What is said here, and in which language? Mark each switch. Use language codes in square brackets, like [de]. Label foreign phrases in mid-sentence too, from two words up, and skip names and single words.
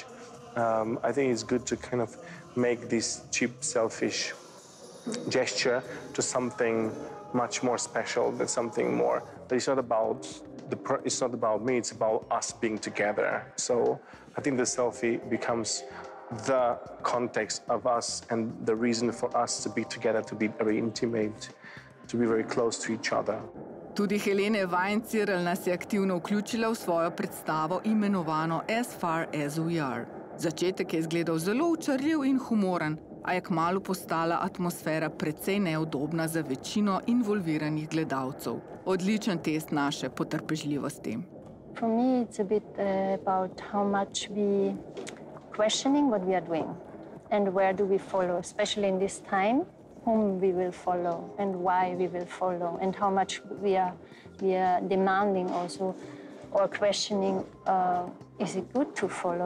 [en] I think it's good to kind of make this cheap, selfish gesture to something much more special, than something more. But it's not about me, it's about us being together. So I think the selfie becomes the context of us and the reason for us to be together, to be very intimate, to be very close to each other. [sl] Tudi Helene Weinzierl nas je aktivno vključila v svojo predstavo imenovano As Far As We Are. Začetek je izgledal zelo učarljiv in humoren, a je kmalu postala atmosfera precej neudobna za večino involviranih gledalcev. Odličen test naše potrpežljivosti. [en] For me, it's a bit about how much we questioning what we are doing and where do we follow, especially in this time, whom we will follow and why we will follow and how much we are demanding also or questioning, is it good to follow?